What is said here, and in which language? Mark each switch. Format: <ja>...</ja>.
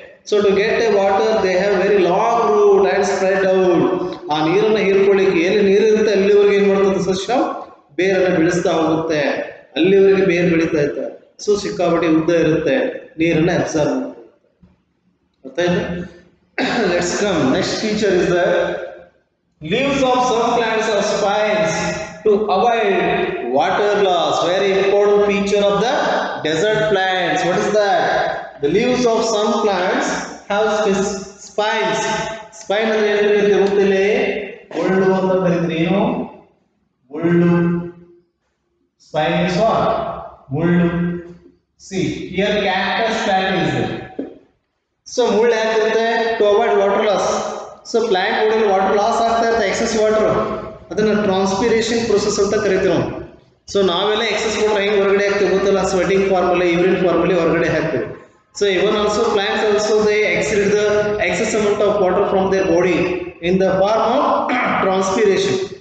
<en>So to get a water they have very long root and spread out.</en> <kn>ಆ ನೀರನ್ನು ಹೀರ್ಕೊಳ್ಳಿಕ್ಕೆ ಎಲ್ಲಿ ನೀರು ಇರುತ್ತೆ ಅಲ್ಲಿವರೆಗೆ ಏನ್ ಮಾಡ್ತದೆ ಸಸ್ಯ? ಬೇರನ್ನು ಬೆಳೆಸ್ತಾ ಹೋಗುತ್ತೆ. ಅಲ್ಲಿವರೆಗೆ ಬೇರು ಬೆಳೀತಾ ಇರ್ತಾರೆ.</kn> <en>so</en> <kn>ಸಿಕ್ಕಾಪಟ್ಟೆ ಉದ್ದ ಇರುತ್ತೆ, ನೀರನ್ನು ಅಬ್ಸರ್ವ್ ಮಾಡುತ್ತೆ. ಅರ್ಥ ಆಯ್ತಾ?</kn> <en>Let's come. Next feature is the Leaves of some plants have spines to avoid water loss. Very important feature of the desert plants. What is that? The leaves of some plants have spines.</en> <kn>Spine ಅಂದ್ರೆ ಏನು ಕರೀತೀವಿ ಗೊತ್ತಿಲ್ಲ? ಮುಳ್ಳು ಅಂತ ಕರೀತೀರಿ. ಏನು ಮುಳ್ಳು?</kn> <en>Spine is what?</en> <kn>ಮುಳ್ಳು.</kn> <en>See, here cactus plant is there.</en> <kn>So ಮುಳ್ಳು ಯಾಕಿರುತ್ತೆ?</kn> <en>To avoid water loss.</en> <kn>So plant ಗಳಲ್ಲಿ ವಾಟರ್ ಲಾಸ್ ಆಗ್ತಾ ಇರುತ್ತೆ, ಎಕ್ಸೆಸ್ ವಾಟರ್, ಅದನ್ನ ಟ್ರಾನ್ಸ್ಪಿರೇಷನ್ ಪ್ರೊಸೆಸ್ ಅಂತ ಕರಿತೀವಿ ನಾವು. ಸೊ ನಾವೆಲ್ಲ ಎಕ್ಸೆಸ್ ವಾಟರ್ ಹೆಂಗೆ ಹೊರಗಡೆ ಹಾಕ್ತೀವಿ ಗೊತ್ತಲ್ಲ, ಸ್ವೆಟಿಂಗ್ ಫಾರ್ಮಲ್ಲಿ, ಯೂರಿನ್ ಫಾರ್ಮಲ್ಲಿ ಹೊರಗಡೆ ಹಾಕ್ತೀವಿ.</kn> <en>So even also plants also they exceed the excess amount of water from their body in the form of transpiration.</en>